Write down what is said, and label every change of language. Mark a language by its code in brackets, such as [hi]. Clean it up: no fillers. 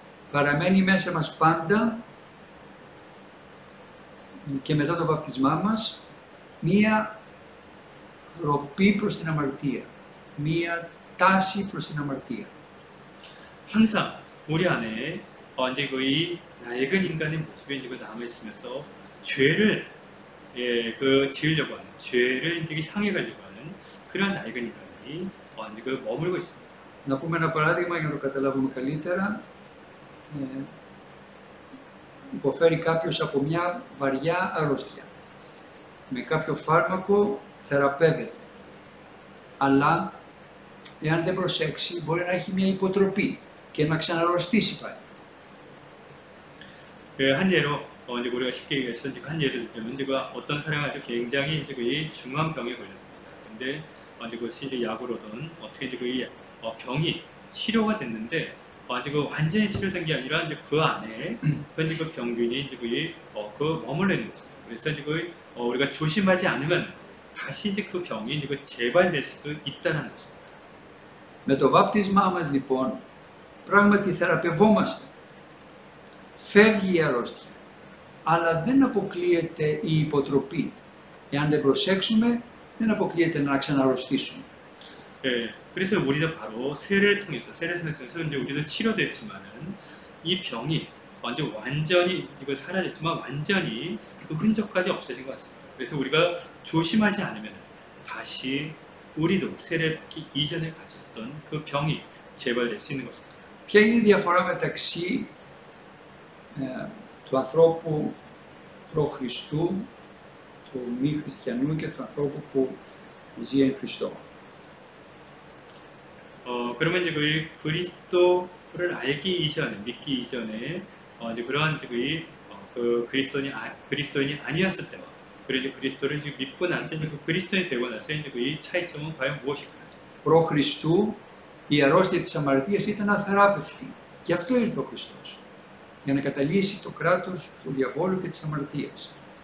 [el] Παραμένει μέσα μας πάντα και μετά το βαπτισμά μας μία ροπή προς την αμαρτία, μία τάση προς την αμαρτία. [ko] 항상 우리 안에 이제 그 낡은 인간의 모습이 이제 남아 있으면서 죄를 그 지으려고 하는, 죄를 이제 향해 가려고 하는 그런 낡은 인간이 이제 그 머물고 있습니다. [el] Να πούμε ένα παράδειγμα για να το καταλάβουμε καλύτερα. Υποφέρει κάποιος από μια βαριά αρρώστια. Με κάποιο φάρμακο θεραπεύεται. Αλλά, εάν δεν προσέξει, μπορεί να έχει μια υποτροπή και να ξαναρρωστήσει πάλι. [ko] 한 예로 이제 우리가 쉽게 얘기해서 한 예를 들면 제가 어떤 사람이 아주 굉장히 이제 그 중한 병에 걸렸습니다. 근데 이제 그것이 이제 약으로든 어떻게 이제 그 병이 치료가 됐는데 이제 그 완전히 치료된 게 아니라 이제 그 안에 이제 그 병균이 이제 그 머물러 있는 거죠. 그래서 이제 그 우리가 조심하지 않으면 다시 이제 그 병이 이제 그 재발될 수도 있다는 거죠. [el] Με το βάπτισμά μας λοιπόν πράγματι θεραπευόμαστε. Φεύγει η αρρώστια, αλλά δεν αποκλείεται η υποτροπή. Εάν δεν προσέξουμε, δεν αποκλείεται να ξαναρρωστήσουμε. [ko] 그래서 우리도 바로 세례를 통해서 이제 우리도 치료됐지만은 이 병이 완전히 이거 사라졌지만 완전히 그 흔적까지 없어진 것 같습니다. 그래서 우리가 조심하지 않으면 다시 우리도 세례 받기 이전에 가졌던 그 병이 재발될 수 있는 것입니다. [el] Ποια είναι η διαφορά μεταξύ του ανθρώπου προ-Χριστού, του μη χριστιανού και του ανθρώπου που ζει εν Χριστώ? [ko] 그러면 이제 그 그리스도를 알기 이전에, 믿기 이전에 이제 그러한 이제 그 그리스도인이 아니었을 때와 그리고 이제 그리스도를 이제 믿고 나서 이제 그 그리스도인이 되고 나서 이제 그 차이점은 과연 무엇일까요? [el] Προ Χριστού η αρρώστια της αμαρτίας ήταν αθεράπευτη. Γι' αυτό ήρθε ο Χριστός. Για να καταλύσει το κράτος του διαβόλου και της αμαρτίας.